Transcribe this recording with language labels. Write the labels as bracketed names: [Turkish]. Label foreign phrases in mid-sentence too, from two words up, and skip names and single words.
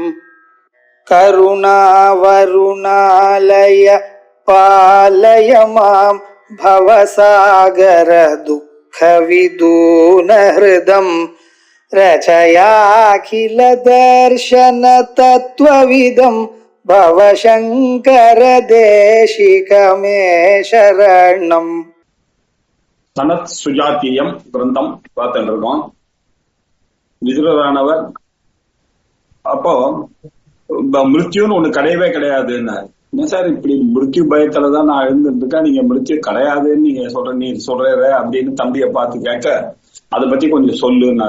[Sanskrit] करुणावरुणालय पालय मां भवसागर दुःख विदून हृदं रचयाखिल दर्शन तत्त्वविदं भवशंकर देशिकमे शरणम्. [Tamil] சனத் சுஜாத்தியம் கிரந்தம் பார்த்துட்டு இருக்கோம். விதுரரானவர் அப்போ மிருத்யுன்னு ஒண்ணு கிடையவே கிடையாதுன்னு, என்ன சார் இப்படி மிருத்யு பயத்துலதான் நான் எழுந்துட்டு இருக்கேன், நீங்க மிருத்யு கிடையாதுன்னு நீ சொல்ற அப்படின்னு தம்பியை பார்த்து கேட்க, அதை பத்தி கொஞ்சம் சொல்லுன்னாரு.